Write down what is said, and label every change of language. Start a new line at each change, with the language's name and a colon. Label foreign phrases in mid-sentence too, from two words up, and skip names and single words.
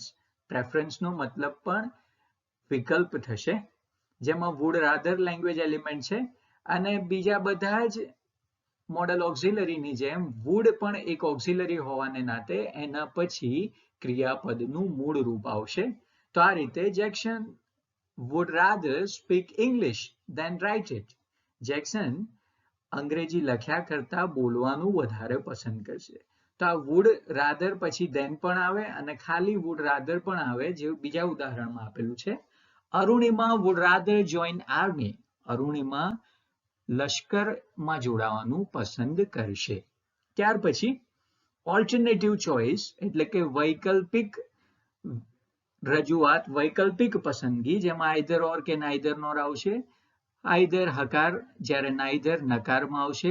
Gujarati: પ્રેફરન્સનો મતલબ પણ વિકલ્પ થશે, જેમાં
English: would rather language element
Gujarati: છે, અને બીજા બધા જ
English: modal auxiliaryની
Gujarati: જેમ વુડ પણ એક ઓક્ઝિલરી હોવાને નાતે એના પછી ક્રિયાપદનું મૂળ રૂપ આવશે. તો આ રીતે
English: જેક્સન would rather speak English than write it.
Gujarati: જેક્સન અંગ્રેજી લખ્યા કરતા બોલવાનું વધારે પસંદ કરશે. તો આ
English: would rather
Gujarati: પછી then પણ આવે અને ખાલી
English: would rather
Gujarati: પણ આવે, જેવું બીજા ઉદાહરણમાં આપેલું છે.
English: અરુણિમા would rather join army.
Gujarati: અરુણિમા લશ્કરમાં જોડાવાનું પસંદ કરશે. ત્યાર પછી
English: alternative choice,
Gujarati: એટલે કે વૈકલ્પિક રજૂઆત, વૈકલ્પિક પસંદગી, જેમાં
English: either or
Gujarati: કે
English: neither nor
Gujarati: આવશે. આઈધર હકાર, જ્યારે નાઈધર નકારમાં આવશે.